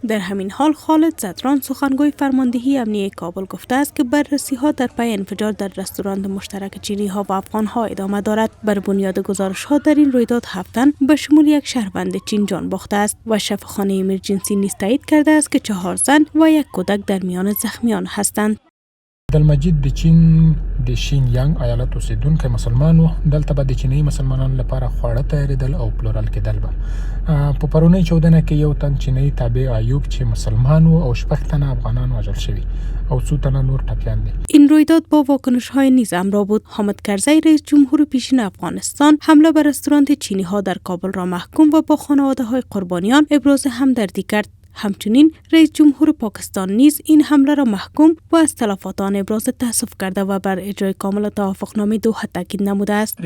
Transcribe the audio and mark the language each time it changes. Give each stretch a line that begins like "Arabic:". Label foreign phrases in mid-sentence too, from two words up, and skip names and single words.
Persian: در همین حال خالد زدران سخنگوی فرماندهی امنیتی کابل گفته است که بررسی ها در پی انفجار در رستوران مشترک چینی ها و افغان ها ادامه دارد. بر بنیاد گزارش ها در این رویداد 7 تن به شمول یک شهروند چین جان باخته است و شفاخانه امرجنسی نیز تایید کرده است که 4 زن و 1 کودک در میان زخمیان هستند.
Pashto: عبدالمجید د چین د شینیانګ ایالت اوسیدونکی مسلمان و دلته به د چینی مسلمانانو لپاره خواړه تیارېدل او پلورل کېدل به په پرونۍ چودنه کې یو تن چینی تابع ایوب چې مسلمان و او 6 تنه افغانان وژل شوي او 2 تنه نور ټپیان دي.
Persian: این رویداد با واکنش های نیز همراه بود. حامد کرزی رئیس جمهور پیشین افغانستان حمله بر رستوران چینی ها در کابل را محکوم و با خانواده های قربانیان ابراز همدردی کرد. همچنین رئیس جمهور پاکستان نیز این حمله را محکوم و از تلفات آن ابراز تأسف کرده و بر اجرای کامل توافقنامه دوحه تاکید نموده است.